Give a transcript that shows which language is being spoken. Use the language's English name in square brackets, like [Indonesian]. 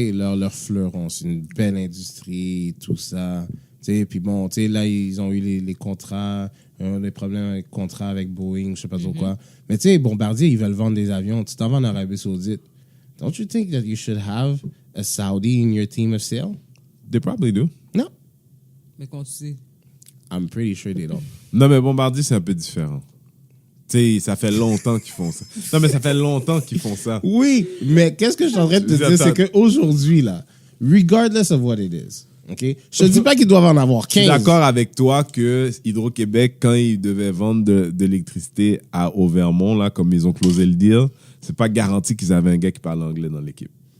[French] Leur fleuron, c'est une belle industrie, tout ça. Tu sais, puis bon, tu sais, là, ils ont eu les contrats, des problèmes avec contrats avec Boeing, je sais pas trop quoi. Mais tu sais, Bombardier, ils veulent vendre des avions. Tu t'en vas en Arabie Saoudite. [English] Don't you think that you should have a Saudi in your team of sale? They probably do. No. [French] Mais quand tu sais. [English] I'm pretty sure they don't. [French] Non, mais Bombardier, c'est un peu différent. Tu sais, ça fait longtemps qu'ils font ça. Non, mais ça fait longtemps qu'ils font ça. Oui, mais qu'est-ce que je suis en train de te dire, c'est qu'aujourd'hui, là, [English] regardless of what it is, OK? [French] Je te dis pas qu'ils doivent en avoir Je suis 15. d'accord avec toi que Hydro-Québec, quand ils devaient vendre de l'électricité au Vermont, là, comme ils ont closé le deal, c'est pas garanti qu'ils avaient un gars qui parle anglais dans l'équipe.